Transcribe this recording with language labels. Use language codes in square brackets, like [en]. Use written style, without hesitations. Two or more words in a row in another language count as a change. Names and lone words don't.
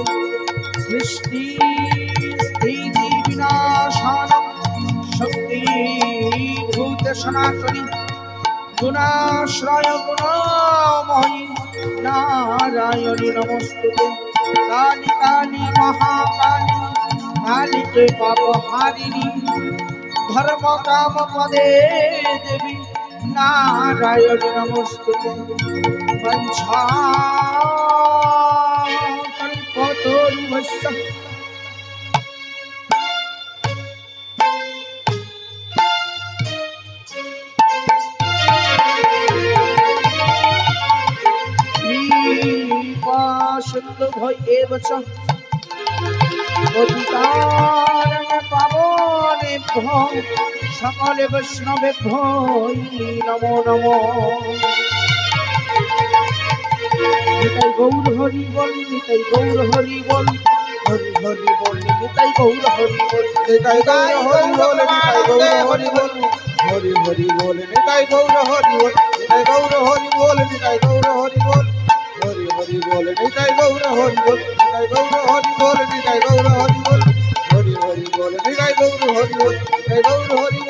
[sa] সৃষ্টি স্থিতি বিনাশানং শক্তি ভূত সনাতনী গুণাশ্রয় গুণময়ী নারায়ণী নমস্তুতে। কালী কালী মহাকালী কালীকে পাপহারিণী ধর্ম কাম পদে দেবী নারায়ণী নমস্তুতে। কল্পতরুভ্যশ্চ সিন্ধুভ্য চ পতিতানাং পাবনেভ্যো সকলে বৈষ্ণবেভ্যো নমো নমো। [bn] নিতাই গৌর হরি বল নিতাই গৌর হরি বল হরি হরি বল নিতাই গৌর হরি বল। নিতাই গৌর হরি বল নিতাই গৌর হরি বল হরি হরি বল নিতাই গৌর হরি বল নিতাই গৌর হরি বল নিতাই গৌর হরি বল হরি হরি বল নিতাই গৌর হরি বল নিতাই গৌর হরি বল নিতাই গৌর হরি বল হরি হরি বল নিতাই গৌর হরি বল নিতাই গৌর